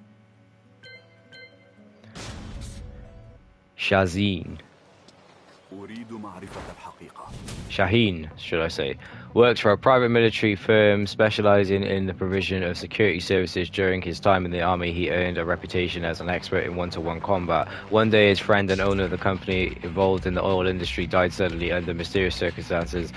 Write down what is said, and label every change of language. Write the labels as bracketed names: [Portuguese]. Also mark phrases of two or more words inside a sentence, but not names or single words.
[English] Shazin. [Arabic] أريد معرفة الحقيقة. [English] Shaheen, should I say, works for a private military firm specializing in the provision of security services. During his time in the army, he earned a reputation as an expert in one-to-one combat. One day, his friend and owner of the company involved in the oil industry died suddenly under mysterious circumstances.